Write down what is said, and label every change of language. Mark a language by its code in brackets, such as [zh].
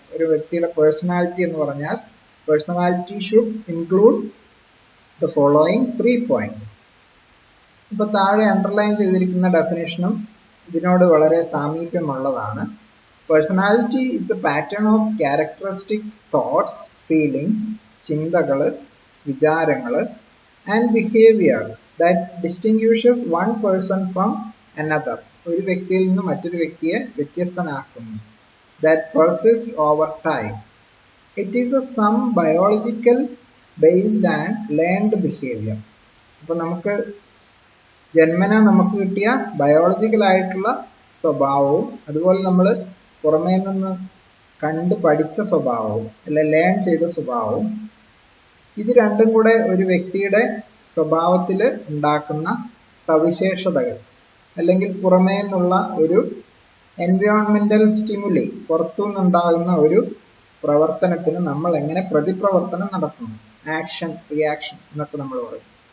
[ml] അല്ലെ, ഒരു വ്യക്തിയുടെ പേഴ്സണാലിറ്റി എന്ന് പറഞ്ഞാൽ [en] Personality should include the following 3 points. [ml] ഇപ്പൊ താഴെ അണ്ടർലൈൻ ചെയ്തിരിക്കുന്ന ഡെഫിനേഷനും ഇതിനോട് വളരെ സാമീപ്യമുള്ളതാണ്. [en] personality is the pattern of characteristic thoughts, feelings, [ml] ചിന്തകള്, വിചാരങ്ങള്, [en] And behaviour that distinguishes one person from another. [ml] ഒരു വ്യക്തിയിൽ നിന്ന് മറ്റൊരു വ്യക്തിയെ വ്യത്യസ്തനാക്കുന്നു. [en] That persists over time. It is some biological based and learned behavior. [ml] അപ്പോൾ നമുക്ക് ജന്മന നമുക്ക് കിട്ടിയ ബയോളജിക്കൽ ആയിട്ടുള്ള സ്വഭാവവും അതുപോലെ നമ്മൾ പുറമേ നിന്ന് കണ്ടു പഠിച്ച സ്വഭാവവും അല്ലെ ലേൺ ചെയ്ത സ്വഭാവവും ഇത് രണ്ടും കൂടെ ഒരു വ്യക്തിയുടെ സ്വഭാവത്തിൽ ഉണ്ടാക്കുന്ന സവിശേഷതകൾ അല്ലെങ്കിൽ പുറമേ നിന്നുള്ള ഒരു എൻവയോൺമെന്റൽ സ്റ്റിമുലി പുറത്തുനിന്നുണ്ടാകുന്ന ഒരു പ്രവർത്തനത്തിന് നമ്മൾ എങ്ങനെ പ്രതിപ്രവർത്തനം നടത്തുന്നു, ആക്ഷൻ റിയാക്ഷൻ എന്നൊക്കെ നമ്മൾ പറയും.